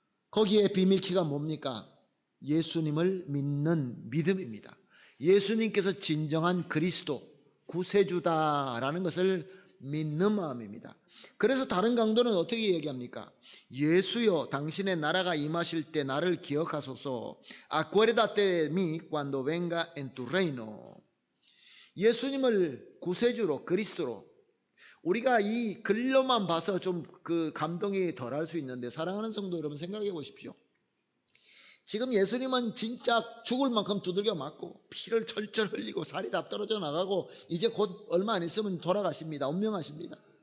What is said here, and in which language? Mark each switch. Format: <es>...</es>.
<ko>거기에 비밀키가 뭡니까? 예수님을 믿는 믿음입니다. 예수님께서 진정한 그리스도, 구세주다라는 것을 믿는 마음입니다. 그래서 다른 강도는 어떻게 얘기합니까? 예수여, 당신의 나라가 임하실 때 나를 기억하소서.</ko> <es>Acuérdate de mí cuando venga en tu reino.</es> <ko>예수님을 구세주로, 그리스도로, 우리가 이 글로만 봐서 좀 그 감동이 덜할 수 있는데, 사랑하는 성도 여러분, 생각해 보십시오. 지금 예수님은 진짜 죽을 만큼 두들겨 맞고 피를 철철 흘리고 살이 다 떨어져 나가고 이제 곧 얼마 안 있으면 돌아가십니다. 운명하십니다.</ko>